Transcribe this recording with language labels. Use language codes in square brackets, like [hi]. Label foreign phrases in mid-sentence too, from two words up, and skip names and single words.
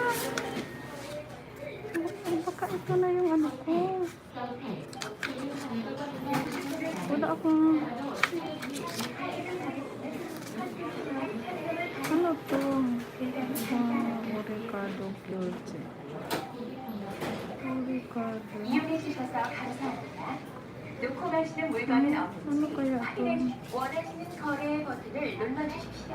[tl] Baka ito na yung ano ko. Wala akong... Ano to? Ricardo Pulse. Ricardo. [ko] 이용해주셔서 감사합니다. 놓고 가시는 물건은 [tl] Ano [ko] 없는지 [tl] kaya to? [ko] 확인해 원하시는 거래의 버튼을 눌러주십시오.